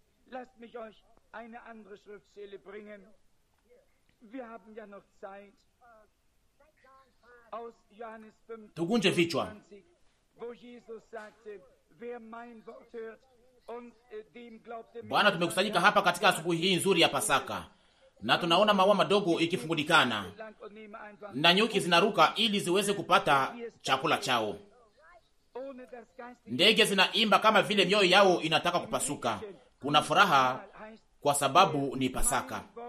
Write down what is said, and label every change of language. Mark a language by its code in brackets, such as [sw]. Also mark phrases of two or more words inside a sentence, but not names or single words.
[de] Lasst mich euch eine andere Schriftstelle bringen. Wir haben ja noch Zeit. Aus Johannes 5, [sw] tugunje vichwa. [de] wo Jesus sagte, wer mein Wort hört und dem glaubt, der [sw] Bwana, tumekusanyika hapa katika asubuhi hii nzuri ya Pasaka, na tunaona maua madogo ikifungulikana na nyuki zinaruka ili ziweze kupata chakula chao. Ndege zinaimba kama vile mioyo yao inataka kupasuka. Kuna furaha kwa sababu ni Pasaka.